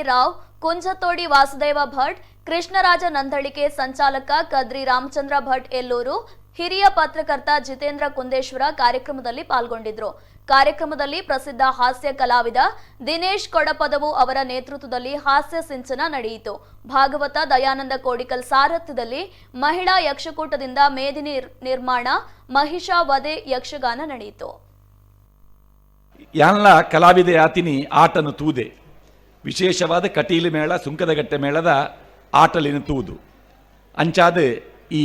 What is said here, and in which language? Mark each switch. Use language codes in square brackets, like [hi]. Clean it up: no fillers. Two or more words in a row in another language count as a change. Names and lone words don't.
[kn] ರಾವ್, ಕುಂಜತೋಡಿ ವಾಸುದೇವ ಭಟ್, ಕೃಷ್ಣರಾಜ ನಂದಳಿಕೆ, ಸಂಚಾಲಕ ಕದ್ರಿ ರಾಮಚಂದ್ರ ಭಟ್ ಯಲ್ಲೂರು, ಹಿರಿಯ ಪತ್ರಕರ್ತ ಜಿತೇಂದ್ರ ಕುಂದೇಶ್ವರ ಕಾರ್ಯಕ್ರಮದಲ್ಲಿ ಪಾಲ್ಗೊಂಡಿದ್ರು. ಕಾರ್ಯಕ್ರಮದಲ್ಲಿ ಪ್ರಸಿದ್ಧ ಹಾಸ್ಯ ಕಲಾವಿದ ದಿನೇಶ್ ಕೊಡಪದವು ಅವರ ನೇತೃತ್ವದಲ್ಲಿ ಹಾಸ್ಯ ಸಿಂಚನ ನಡೆಯಿತು. ಭಾಗವತ ದಯಾನಂದ ಕೋಡಿಕಲ್ ಸಾರಥ್ಯದಲ್ಲಿ ಮಹಿಳಾ ಯಕ್ಷಕೂಟದಿಂದ ಮೇದಿನಿ ನಿರ್ಮಾಣ, ಮಹಿಷಾವಧೆ ಯಕ್ಷಗಾನ ನಡೆಯಿತು. [tcy] ಯಾನ್ಲ ಕಲಾವಿದೆ ಆತಿನಿ ಆಟನು ತೂದೆ ವಿಶೇಷವಾದ ಕಟೀಲು ಮೇಳ, ಸುಂಕದಗಟ್ಟೆ ಮೇಳದ ಆಟಲಿನ ತೂದು ಅಂಚಾದ ಈ